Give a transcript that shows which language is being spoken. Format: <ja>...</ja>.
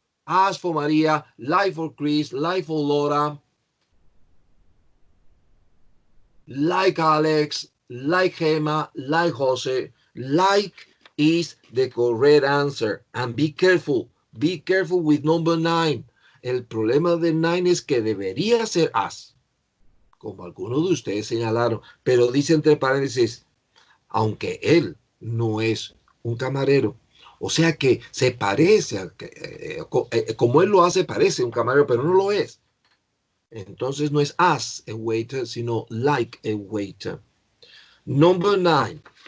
<en>As for Maria, like for Chris, like for Laura, like Alex, like Gemma, like Jose. Like is the correct answer. And be careful with number 9.</en> <es>El problema de 9 es que debería ser as, como algunos de ustedes señalaron, pero dice entre paréntesis, aunque él no es un camarero. O sea que se parece, como él lo hace, parece un camarero, pero no lo es. Entonces no es</es> <en>as a waiter, sino like a waiter. Number 9.</en>